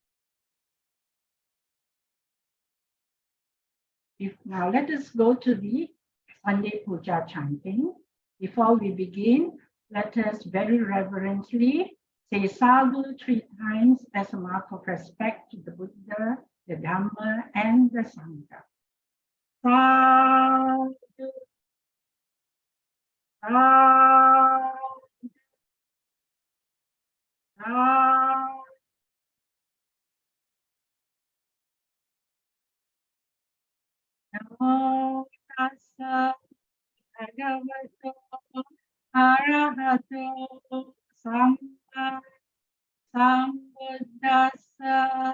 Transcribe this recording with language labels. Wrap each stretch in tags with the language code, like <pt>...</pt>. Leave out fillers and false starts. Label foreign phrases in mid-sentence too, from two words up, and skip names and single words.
<en>Now let us go to the Sunday Pūjā chanting. Before we begin, let us very reverently say sadhu 3 times as a mark of respect to the Buddha, the Dhamma, and the Sangha.</en> <pi>Sadhu, sadhu, sadhu. Namo tassa bhagavato arahato sambuddhassa.</pi>